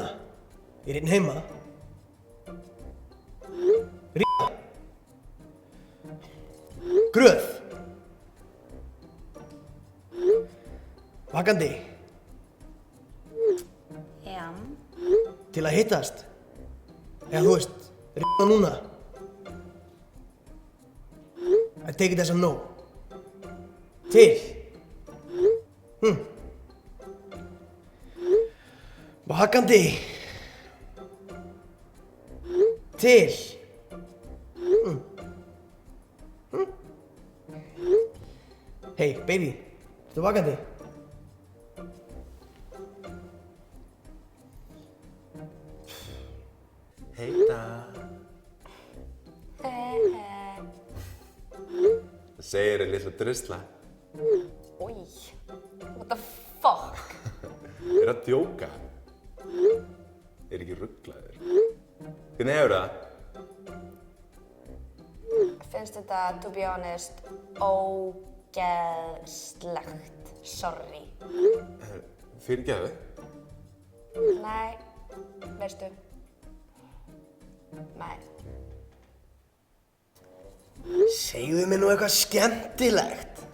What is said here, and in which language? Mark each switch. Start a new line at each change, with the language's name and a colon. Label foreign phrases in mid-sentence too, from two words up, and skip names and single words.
Icelandic: Ég einn heima. Gröð. Vakandi. Já. Til að hittast. Eða þú veist, núna.
English: I take it as a no.
Icelandic: Til. Vakandi.
English: Til. Hey, baby.
Icelandic: Ertu vakandi? Heita. Það segir þér litla drusla.
English: Oj. What the fuck?
Icelandic: Er að djóka? Er ekki rugglaður? Hvernig hefur það? Finnst þetta,
English: to be honest,
Icelandic: ógeðslegt. Sorry. Fyrirgefðu? Nei, veistu. Nei. Segðu mér nú eitthvað skemmtilegt.